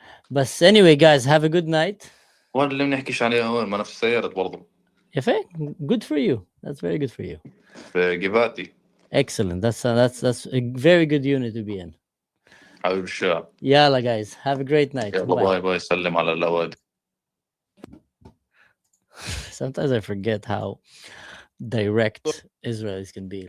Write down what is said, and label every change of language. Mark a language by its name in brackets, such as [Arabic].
[Arabic] بس [English] anyway guys, have a good night. [Arabic] وين اللي بنحكيش عليها هون؟ ما انا في السيارة برضه. يا فين؟ [English] Good for you. That's very good for you. [Arabic] في جباتي. [English] Excellent. That's a very good unit to be in. [Arabic] حبيب الشعب. يلا [English] guys, have a great night. [Arabic] يلا باي. سلم على الأواد. [English] Sometimes I forget how direct Israelis can be.